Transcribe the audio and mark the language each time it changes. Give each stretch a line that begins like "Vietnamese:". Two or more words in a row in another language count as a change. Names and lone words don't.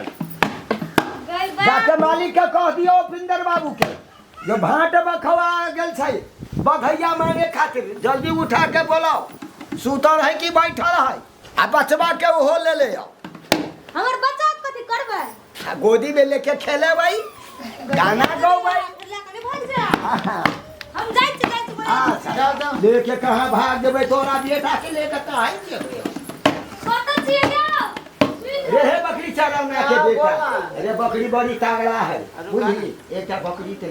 Maithili: जाके मालिक के कह दियो पिंदर बाबू के जो भाट बखवा गेल छै बधैया मांगे खातिर जल्दी उठा के बोलाओ। सुतल है कि बैठल है? आ बचवा के ओहो ले ले आओ। हमर बच्चा कथि करबै? आ गोदी में लेके खेलेबै गाना गौबै। हम जाय छी जाओ लेके कहाँ भाग देबै? तोरा बेटा के लेके कहाँ जेबै? कतऽ छियै जाओ? रे हे बकरी चरौना के बेटा। अरे बकरी बड़ी तगड़ा है बुझली। एकटा बकरी ते